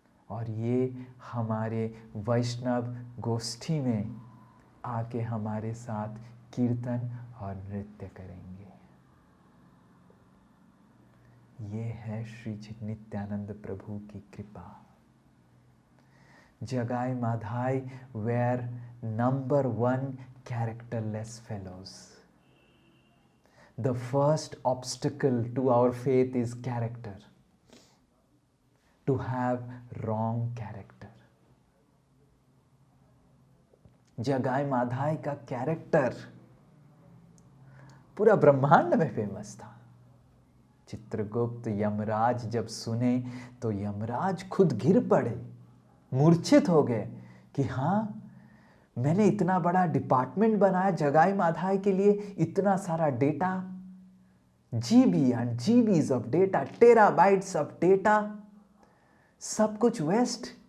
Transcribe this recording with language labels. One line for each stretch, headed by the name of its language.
Hindi: और ये हमारे वैष्णव गोष्ठी में आके हमारे साथ कीर्तन और नृत्य करेंगे। ये है श्री नित्यानंद प्रभु की कृपा।
English: Jagai Madhai were number 1 characterless fellows. The first obstacle to our faith is character. To have wrong character.
Hindi: जगाई माधाई का कैरेक्टर पूरा ब्रह्मांड में फेमस था। चित्रगुप्त यमराज जब सुने तो यमराज खुद गिर पड़े, मूर्छित हो गए कि हाँ, मैंने इतना बड़ा डिपार्टमेंट बनाया जगाई माधाई के लिए, इतना सारा data, GB and GBs of data, terabytes of data, सब कुछ वेस्ट।